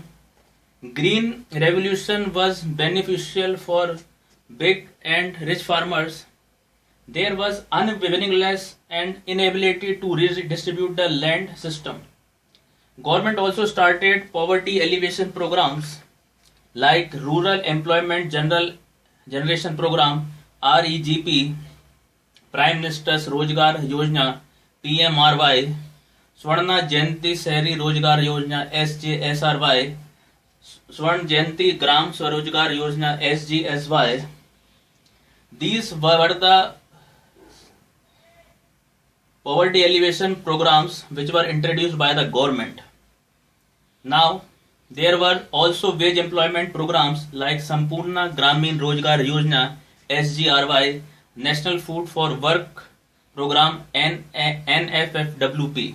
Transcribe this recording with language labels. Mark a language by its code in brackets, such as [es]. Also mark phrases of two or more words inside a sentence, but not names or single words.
[en] Green revolution was beneficial for big and rich farmers. There was unwillingness and inability to redistribute the land system. Government also started poverty alleviation programs like Rural Employment Generation Program REGP, Prime Minister's Rozgar Yojana PMRY, Swarna Jayanti Shahri Rozgar Yojana SJSRY, Swarna Jayanti Gram Swarojgar Yojana SGSY. These were the poverty alleviation programs which were introduced by the government. Now, there were also wage employment programs like Sampurna Gramin Rozgar Yojana SGRY, National Food for Work Program NFFWP.